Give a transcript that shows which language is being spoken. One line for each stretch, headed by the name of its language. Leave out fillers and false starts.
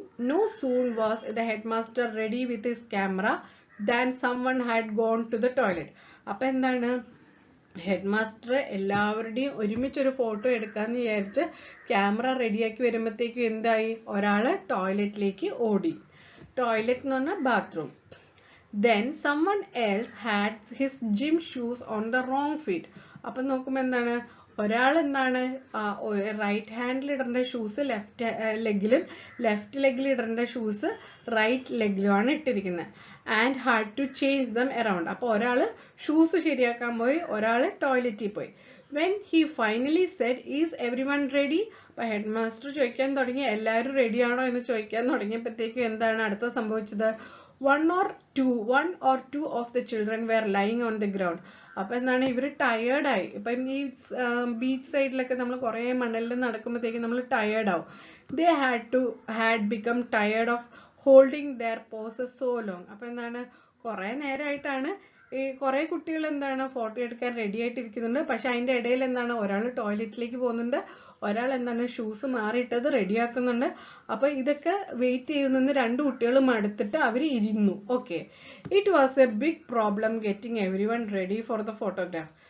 English: No soon was the headmaster ready with his camera than someone had gone to the toilet.
Malayalam: അപ്പൊ എന്താണ്, head master എല്ലാവരുടെയും ഒരുമിച്ചൊരു photo എടുക്കാന്ന് വിചാരിച്ച് camera റെഡിയാക്കി വരുമ്പോഴത്തേക്കും എന്തായി, ഒരാള് ടോയ്ലറ്റിലേക്ക് ഓടി. ടോയ്ലറ്റ് എന്ന് പറഞ്ഞാൽ bathroom.
English: Then someone else had his gym shoes on the wrong feet.
Malayalam: അപ്പൊ നോക്കുമ്പോ എന്താണ്, ഒരാൾ എന്താണ് റൈറ്റ് ഹാൻഡിൽ ഇടേണ്ട ഷൂസ് ലെഫ്റ്റ് ലെഗിൽ ഇടേണ്ട ഷൂസ് റൈറ്റ് ലെഗിലുമാണ് ഇട്ടിരിക്കുന്നത്.
English: And had to change them around.
Malayalam: അപ്പൊ ഒരാള് ഷൂസ് ശരിയാക്കാൻ പോയി, ഒരാള് ടോയ്ലറ്റിൽ പോയി.
English: When he finally said is every one ready.
Malayalam: അപ്പൊ ഹെഡ് മാസ്റ്റർ ചോദിക്കാൻ തുടങ്ങി, എല്ലാവരും റെഡിയാണോ എന്ന് ചോദിക്കാൻ തുടങ്ങിയപ്പോഴത്തേക്കും എന്താണ് അടുത്ത സംഭവിച്ചത്?
English: one or two of the children were lying on the ground.
Malayalam: അപ്പൊ എന്താണ്, ഇവര് ടയേർഡായി. ഇപ്പം ഈ ബീച്ച് സൈഡിലൊക്കെ നമ്മൾ കുറെ മണലിൽ നടക്കുമ്പോഴത്തേക്കും നമ്മൾ ടയേർഡ് ആവും.
English: they had become tired of holding their poses so long.
Malayalam: അപ്പൊ എന്താണ്, കുറെ നേരമായിട്ടാണ് ഈ കുറെ കുട്ടികൾ എന്താണ് ഫോട്ടോ എടുക്കാൻ റെഡി ആയിട്ടിരിക്കുന്നുണ്ട്, പക്ഷെ അതിന്റെ ഇടയിൽ എന്താണ്, ഒരാൾ ടോയ്ലറ്റിലേക്ക് പോകുന്നുണ്ട്, ഒരാൾ എന്താണ് ഷൂസ് മാറിയിട്ടത് റെഡിയാക്കുന്നുണ്ട്. അപ്പൊ ഇതൊക്കെ വെയിറ്റ് ചെയ്ത് നിന്ന് രണ്ട് കുട്ടികളും അടുത്തിട്ട് അവർ ഇരുന്നു.
English: Okay, it was a big problem getting every one ready for the photograph.